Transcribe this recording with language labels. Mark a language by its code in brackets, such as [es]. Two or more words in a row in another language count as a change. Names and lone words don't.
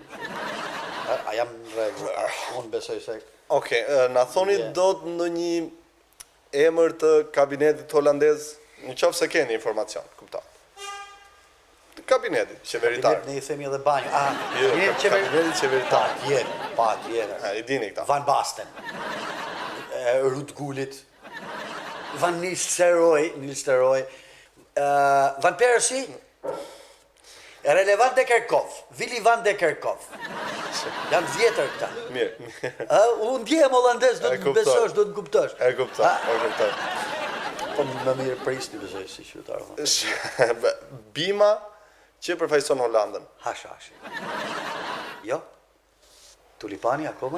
[sq] A jam në rregull? Unë besoj se. Okej, na thoni dot ndonjë emër të kabinetit holandez, nëse keni informacion, kupton. Kabinetit qeveritar. Ne i themi edhe banjë. Kabinetit qeveritar. Patjetër. I dini këta. Van Basten. Ruud Gullit. Van Nistelrooy. Van Persie. Relevant de Kerkhoff. Willy van de Kerkhoff. Janë vjetër këta. Mirë. Unë ndjehem holandez, do të besosh, do të kuptosh. E kuptoj. Po më mirë prisni besoj si qytetar. Bima që përfaqëson Holandën. Hashashi. Jo. Tulipani akoma?